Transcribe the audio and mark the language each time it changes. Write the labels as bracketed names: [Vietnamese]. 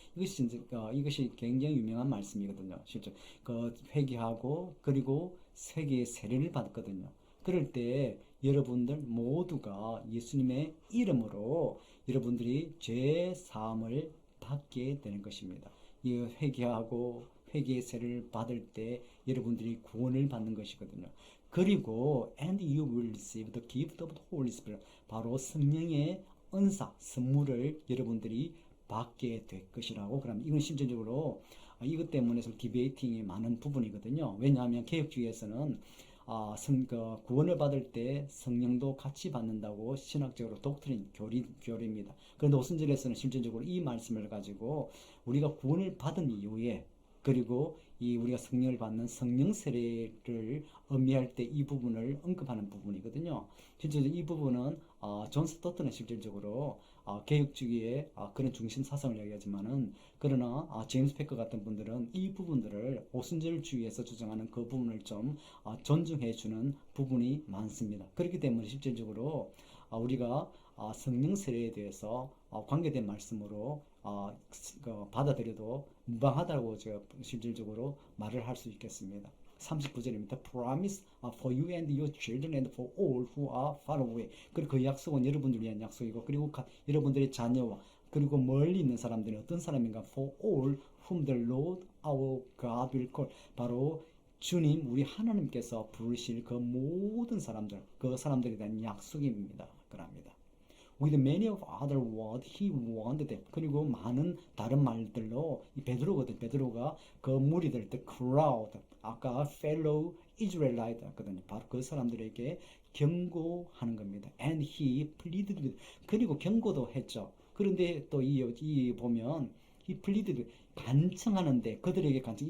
[Korean] 이것이 굉장히 유명한 말씀이거든요. 실제 회개하고 그리고 세계의 세례를 받았거든요. 그럴 때 여러분들 모두가 예수님의 이름으로 여러분들이 죄 사함을 받게 되는 것입니다. 이 회개하고 회개의 세례를 받을 때 여러분들이 구원을 받는 것이거든요. [English] 그리고 and you will receive the gift of the Holy Spirit, [Korean] 바로 성령의 은사, 선물을 여러분들이 받게 될 것이라고. 그럼 이건 실질적으로 이것 때문에 디베이팅이 많은 부분이거든요. 왜냐하면 개혁주의에서는 구원을 받을 때 성령도 같이 받는다고 신학적으로 독트린 교리입니다. 그런데 오순절에서는 실질적으로 이 말씀을 가지고 우리가 구원을 받은 이후에 그리고 우리가 성령을 받는 성령 세례를 의미할 때 이 부분을 언급하는 부분이거든요. 실제로 이 부분은 존 스토트는 실질적으로 개혁주의의 그런 중심 사상을 이야기하지만은, 그러나 제임스 패커 같은 분들은 이 부분들을 오순절주의에서 주장하는 그 부분을 좀 존중해 주는 부분이 많습니다. 그렇기 때문에 실질적으로 우리가 성령 세례에 대해서 관계된 말씀으로 받아들여도 무방하다고 제가 실질적으로 말을 할 수 있겠습니다. 39절입니다. [English] Promise for you and your children and for all who are far away. [Korean] 그리고 그 약속은 여러분들을 위한 약속이고, 그리고 여러분들의 자녀와 그리고 멀리 있는 사람들이 어떤 사람인가? [English] For all whom the Lord our God will call. [Korean] 바로 주님, 우리 하나님께서 부르실 그 모든 사람들, 그 사람들에 대한 약속입니다. 그럽니다. [English] With many of other words he warned them. [Korean] 그리고 많은 다른 말들로 이 베드로거든. 베드로가 그 무리들, [English] the crowd, [Korean] 아까 [English] fellow Israelite [Korean] 했거든요. 바로 그 사람들에게 경고하는 겁니다. [English] And he pleaded with. [Korean] 그리고 경고도 했죠. 그런데 또 이 보면 [English] he pleaded, [Korean] 간청하는데 그들에게 간청.